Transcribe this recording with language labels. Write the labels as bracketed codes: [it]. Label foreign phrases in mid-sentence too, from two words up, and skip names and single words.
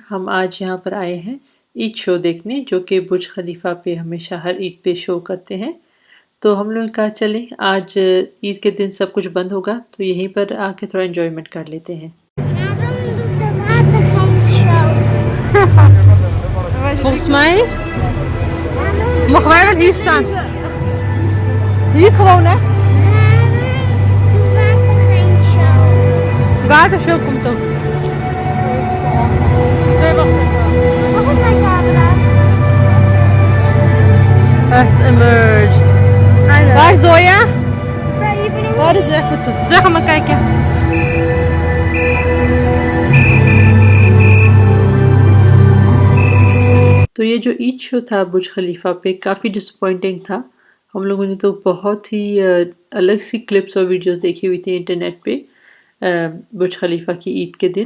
[hi] हम आज यहाँ पर आए हैं ईद शो देखने, जो कि बुर्ज खलीफा पे हमेशा हर ईद पे शो करते हैं। तो हम लोग कहा चले, आज ईद के दिन सब कुछ बंद होगा तो यहीं पर आके थोड़ा एंजॉयमेंट कर लेते हैं। [nl] Volgens mij mogen wij wel hier staan. Hier gewoon, hè? Watershow komt ook. [en] Has emerged. [nl] Waar is Zoya? Waar is ze? Goed zo. Zeg hem maar kijken. [hi] तो ये जो ईद शो था बुर्ज खलीफा पे काफ़ी डिसअपॉइंटिंग था। हम लोगों ने तो बहुत ही अलग सी क्लिप्स और वीडियोस देखी हुई थी इंटरनेट पे बुर्ज खलीफा की ईद के दिन।